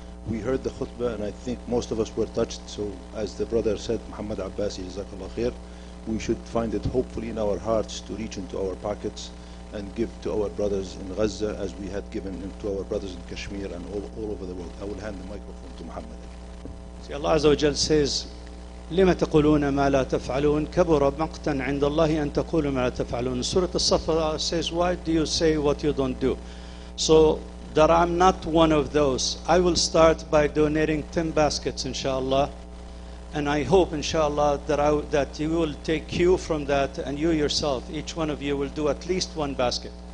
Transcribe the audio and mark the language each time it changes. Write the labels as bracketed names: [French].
[English] We heard the khutbah and I think most of us were touched. So as the brother said, Muhammad Abbasi, Jazakallah khair, we should find it hopefully in our hearts to reach into our pockets and give to our brothers in Gaza as we had given to our brothers in Kashmir and all over the world. I will hand the microphone to Muhammad. See, Allah Azza wa Jal says, [Arabic] لِمَ تَقُولُونَ مَا لَا تَفْعَلُونَ كَبُرَ مَقْتًا عِنْدَ اللَّهِ أَن تَقُولُوا مَا لَا تَفْعَلُونَ. [English] Surah As-Saff says, why do you say what you don't do? So that I'm not one of those. I will start by donating 10 baskets, inshallah. And I hope, inshallah, that you will take cue from that, and you yourself, each one of you will do at least one basket.